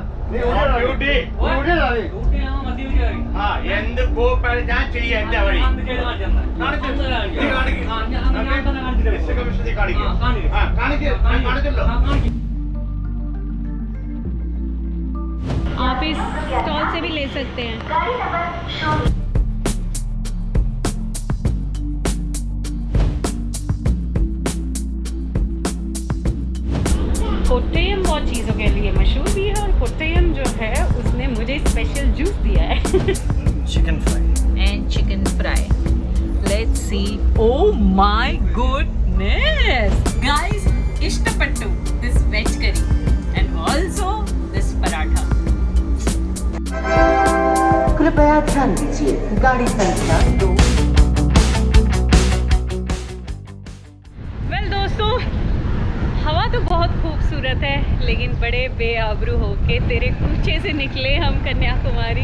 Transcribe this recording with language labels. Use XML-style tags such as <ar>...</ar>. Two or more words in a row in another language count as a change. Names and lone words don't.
<ml>എന്ത് കോപ്പാണ് ഞാൻ ചെയ്യാൻ എന്റെ വഴി കാണിക്കല്ലോ.</ml> <hi>आप इस स्टॉल से भी ले सकते हैं। कोट्टयम बहुत चीज़ों के लिए मशहूर भी है और कोट्टयम जो है उसने मुझे</hi> <en>special juice</en> <hi>दिया है।</hi> <en>chicken fry And chicken fry. Let's see. Oh my goodness, guys! इष्टपट्टू this veg curry and also this paratha.</en> <hi>कृपया ध्यान दीजिए गाड़ी संख्या 2। वेल दोस्तों, हवा तो बहुत खूबसूरत है लेकिन बड़े बेआबरू होके तेरे कूचे से निकले हम कन्याकुमारी।</hi>